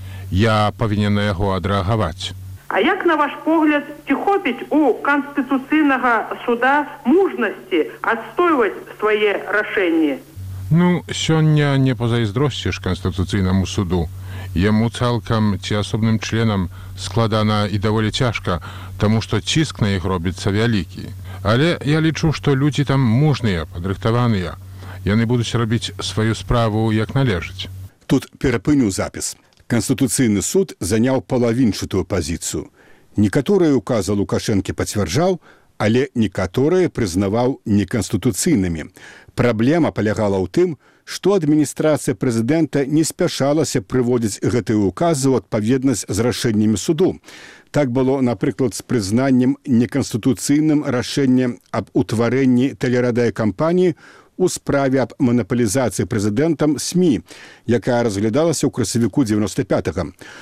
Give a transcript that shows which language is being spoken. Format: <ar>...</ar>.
<ru>Я повинен на его адреагаваць.</ru> <be>А як, на ваш погляд, ці хопіць у канстытуцыйнага суда мужнасці адстойваць свае рашэнні? Ну, сёння не пазайздросціш канстытуцыйнаму суду. Яму цалкам ці асобным членам складана і даволі цяжка, таму што ціск на іх робіцца вялікі. Але я лічу, што людзі там мужныя, падрыхтаваныя. Яны будуць рабіць сваю справу, як належыць. Тут перапыню запіс.</be> <ru>Конституционный суд занял половинчатую позицию. Некоторые указы Лукашенко подтверждал,</ru> <be>але некаторыя прызнаваў неканстытуцыйнымі. Праблема палягала ў тым, што адміністрацыя прэзідэнта не спяшалася прыводзіць гэтыя ўказы ў адпаведнасць з рашэннямі суду. Так было, напрыклад, з прызнаннем неканстытуцыйным рашэннем аб утварэнні тэлерадыёкампаніі у справе аб манапалізацыі прэзідэнтам СМІ, якая разглядалася ў красавіку 95-го.</be>